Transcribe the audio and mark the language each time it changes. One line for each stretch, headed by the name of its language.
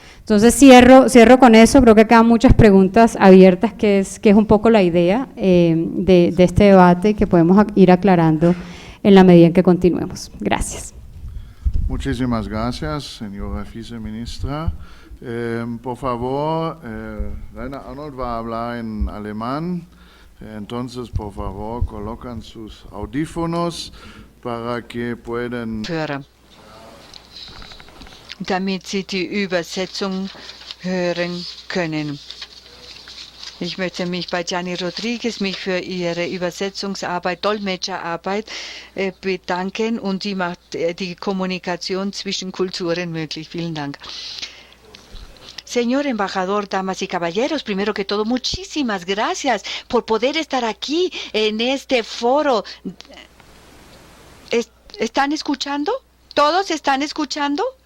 Spanish: Entonces cierro con eso, creo que quedan muchas preguntas abiertas que es un poco la idea de este debate que podemos ir aclarando en la medida en que continuemos. Gracias. Muchísimas gracias, señora viceministra. Por favor, Rainer Arnold va a hablar en alemán. Entonces, por favor, colocan sus audífonos para que puedan
German: hören, damit Sie die Übersetzung hören können. Ich möchte mich bei Gianni Rodriguez für ihre Übersetzungsarbeit, Dolmetscherarbeit bedanken, und die macht die Kommunikation zwischen Kulturen möglich. Vielen Dank.
Spanish: Señor embajador, damas y caballeros, primero que todo, muchísimas gracias por poder estar aquí en este foro. ¿Están escuchando? ¿Todos están escuchando?